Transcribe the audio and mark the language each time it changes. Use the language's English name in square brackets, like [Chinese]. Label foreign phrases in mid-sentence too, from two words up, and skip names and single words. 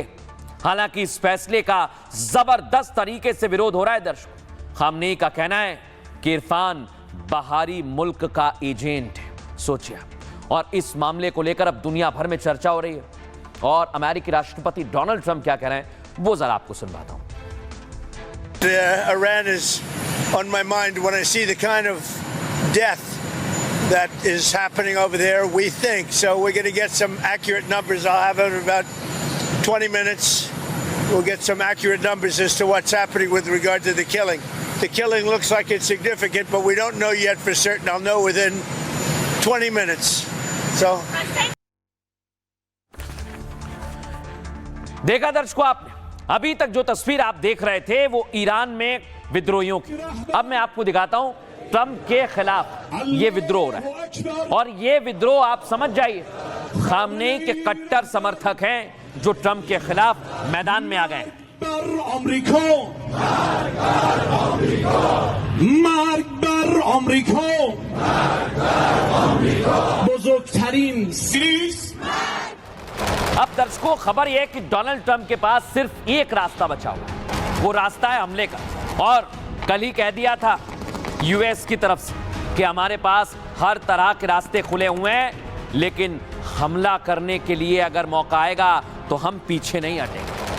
[Hindi] हालांकि इस फैसले का जबरदस्त तरीके से विरोध हो रहा है। दर्शकों, खामनेई का कहना है कि इरफान बाहरी मुल्क का एजेंट है। सोचिए, और इस मामले को लेकर अब दुनिया भर में चर्चा हो रही है। और अमेरिकी राष्ट्रपति डोनाल्ड ट्रंप क्या कह रहे हैं वो जरा आपको सुनवाता हूं। [English] Iran is on my mind when I see the kind of death that is happening over there. We think so. We're going to get some accurate numbers. I'll have it in about 20 minutes. We'll get some accurate numbers as to what's happening with regard to the killing. The killing looks like it's significant, but we don't know yet for certain. I'll know within 20 minutes. So. [Hindi] देखा दर्शकों आपने, अभी तक जो तस्वीर आप देख रहे थे वो ईरान में विद्रोहियों की। अब मैं आपको दिखाता हूं ट्रंप के खिलाफ ये विद्रोह हो रहा है। और ये विद्रोह आप समझ जाइए, खामनेई के कट्टर समर्थक हैं जो ट्रंप के खिलाफ मैदान में आ गए हैं। [Persian] بر آمریکا، مرگ بر آمریکا، بزرگترین سیریز. [Hindi] अब दर्शकों, खबर यह है कि डोनाल्ड ट्रंप के पास सिर्फ एक रास्ता बचा हुआ है, वो रास्ता है हमले का। और कल ही कह दिया था यूएस की तरफ से कि हमारे पास हर तरह के रास्ते खुले हुए हैं, लेकिन हमला करने के लिए अगर मौका आएगा तो हम पीछे नहीं हटेंगे।